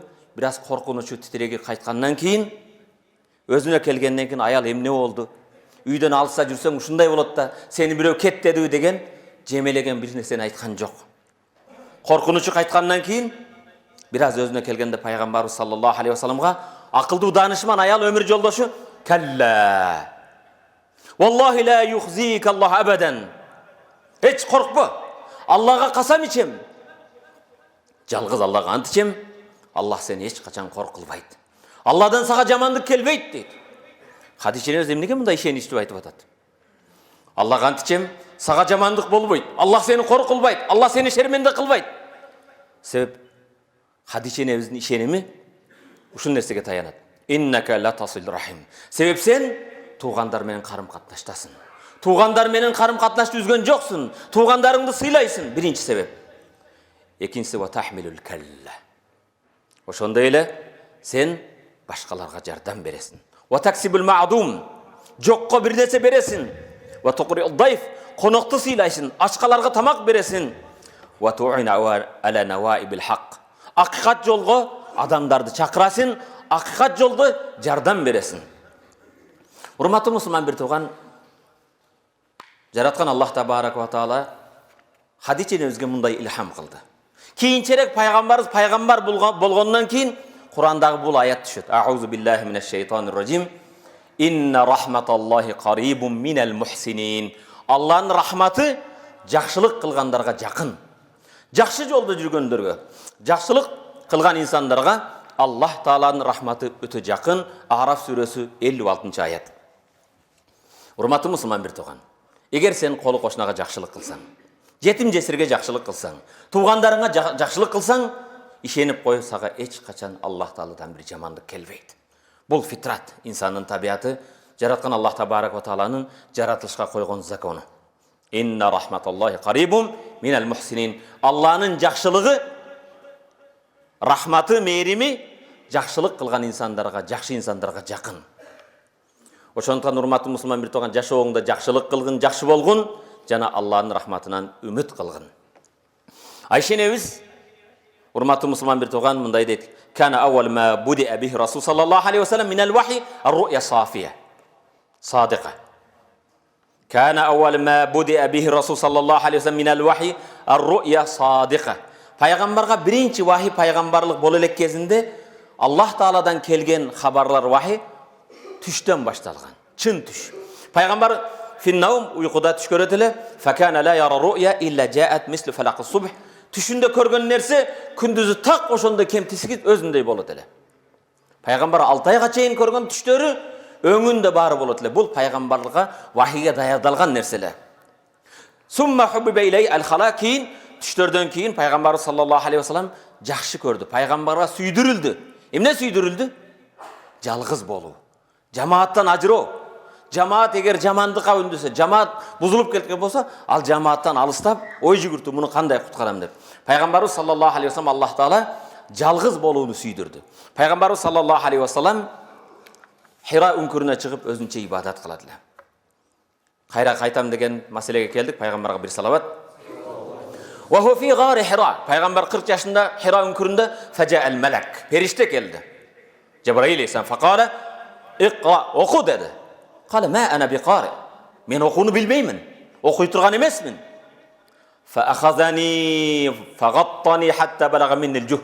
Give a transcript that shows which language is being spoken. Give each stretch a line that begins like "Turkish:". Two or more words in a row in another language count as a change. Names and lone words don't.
Kyrgyz: Бир аз коркунучу титиреги кайткандан кийин өзүнө келгенден кийин аял эмне болду? Үйдөн алыста жүрсөң ушундай болот да, сени бирөө кет деди деген жемелеген бир нерсени айткан жок. Коркунучу кайткандан кийин бир аз өзүнө келгенде пайгамбарыбыз
Arabic: صلى الله عليه وسلم
Kyrgyz: акылдуу даанышман аял өмүр жолдошу "Калла.
Arabic: والله لا يخزيك الله أبدا."
Kyrgyz: Эч коркпо. Аллага касам ичем. Жалгыз Аллага ант ичем. Аллах сени эч качан коркулбайт. Алладан сага жамандык келбейт дейт. Хадича энебиз эмнеге мындай ишеничтүү айтып атат? Аллага ант ичем, сага жамандык болбойт. Аллах сени коркулбайт. Аллах сени шерменде кылбайт. Себеп Хадича энебиздин ишеними ушул нерсеге таянат.
Arabic: إنك لتصل الرحم.
Kyrgyz: Себеп сен туугандар менен карым-катнаштасың. Туугандар менен карым-катнашты үзгөн жоксуң. Туугандарыңды сыйлайсың. Биринчи себеп. Экинчиси
Arabic: وتحمل الكل.
Kyrgyz: Ошондой эле сен башкаларга жардам бересиң.
Arabic: وتكسب المعدوم.
Kyrgyz: Жокко бир нерсе бересиң.
Arabic: وتقري الضيف.
Kyrgyz: Конокту сыйлайсың, ачкаларга тамак бересиң.
Arabic: وتعين على نوائب الحق.
Kyrgyz: Акыйкат жолго адамдарды чакырасың, акыйкат жолду жардам бересиң. Урматтуу мусулман бир тууган, жараткан Аллах
Arabic: تبارك وتعالى
Kyrgyz: Хадича энебизге мындай илхам кылды. Кийинчерээк пайгамбарыбыз пайгамбар болгондон кийин Курандагы бул аят түшөт.
Arabic: أعوذ بالله من الشيطان الرجيم إن رحمت الله قريب من المحسنين.
Kyrgyz: Алланын рахматы жакшылык кылгандарга жакын. Жакшы жолдо жүргөндөргө, жакшылык кылган инсандарга Аллах Тааланын рахматы өтө жакын. Араф сүрөсү 56 аят. Урматтуу мусулман бир тууган, эгер сен колу кошунага жакшылык кылсаң, жетим жесирге жакшылык кылсаң, туугандарыңа жакшылык кылсаң, ишенип кой, сага эч качан Аллах Тааладан бир жамандык келбейт. Бул фитрат, инсандын табияты, жараткан Аллах
Arabic: تبارك وتعالى
Kyrgyz: жаратылышка койгон закону.
Arabic: إن رحمت الله قريب من المحسنين.
Kyrgyz: Алланын жакшылыгы, рахматы, мээрими жакшылык кылган инсандарга, жакшы инсандарга жакын. Ошондуктан урматтуу мусулман бир тууган, жашооңдо жакшылык кылгын, жакшы болгун жана Алланын рахматынан үмүт кылгын. Айша энебиз, урматтуу мусулман бир тууган, мындай дейт:
Arabic: "كان أول ما بدئ به رسول صلى الله عليه وسلم من الوحي الرؤيا الصافية الصادقة." كان أول ما بدئ به رسول صلى الله عليه وسلم من الوحي الرؤيا الصادقة.
Kyrgyz: Пайгамбарга биринчи вахи пайгамбарлык боло элек кезинде Аллах Тааладан келген хабарлар вахи түштөн башталган, чын түш. Пайгамбар финнаум уйкуда түш көрөт эле,
Arabic: "فكان لا يرى رؤيا إلا جاءت مثل فلق الصبح."
Kyrgyz: Түшүндө көргөн нерсе күндүзү так ошондой кемтисиз өзүндөй болот эле. Пайгамбар 6 айга чейин көргөн түштөрү өңүндө баары болот эле. Бул пайгамбарлыкка вахиге даярдалган нерселер.
Arabic: ثم حبب إليه الخلاء.
Kyrgyz: Түштөрдөн кийин пайгамбар
Arabic: صلى الله عليه وسلم
Kyrgyz: жакшы көрдү. Пайгамбарга сүйдүрүлдү. Эмне сүйдүрүлдү? Жалгыз болуу, жамааттан ажыроо. Жамаат эгер жамандыкка үндүсө, жамаат бузулуп кеткен болсо, ал жамааттан алыстап, ой жүгүртүп, муну кандай куткарам деп. Пайгамбарыбыз
Arabic: صلى الله عليه وسلم
Kyrgyz: Аллах Таала жалгыз болууну сүйдүрдү. Пайгамбарыбыз
Arabic: صلى الله عليه وسلم
Kyrgyz: Хира үңкүрүнө чыгып өзүнчө ибадат кылат эле. Кайра кайтам деген маселеге келдик. Пайгамбарга бир салават.
Arabic: وهو في غار حراء.
Kyrgyz: Пайгамбар 40 жашында Хира үңкүрүндө
Arabic: فجاءه الملك.
Kyrgyz: Периште келди. Жабраил алейхиссалам
Arabic: فقال اقرأ,
Kyrgyz: оку dedi.
Arabic: قال ما أنا بقارئ.
Kyrgyz: Мен окууну билбеймин. Окуй турган эмесмин.
Arabic: فأخذني فغطني حتى بلغ مني الجهد.